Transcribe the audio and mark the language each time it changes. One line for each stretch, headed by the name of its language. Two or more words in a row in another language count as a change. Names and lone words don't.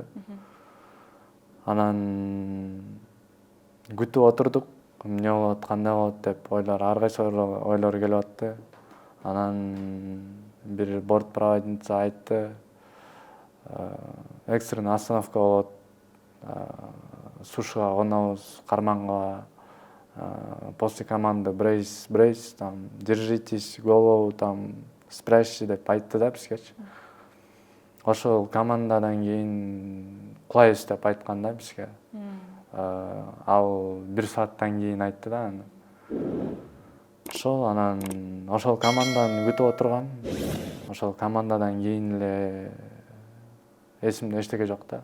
Kyrgyz: Анан күтүп отурдук. Эмне болот, кандай болот деп ар кайсы ойлор келип атты. Анан бир бортпроводница айтты,
Russian: экстренный остановка
Kyrgyz: болот. Сушига конобуз, карманга.
Russian: После команды брейс, там, держитесь, голову там спрячь
Kyrgyz: деп айтты да бизгечи. Ошол командадан кийин кулайбыз деп айткан да бизге. Ал 1 сааттан кийин айтты да аны. Ошол анан ошол команданы күтүп отургам. Ошол командадан кийин эле эсимде эчтеке жок да.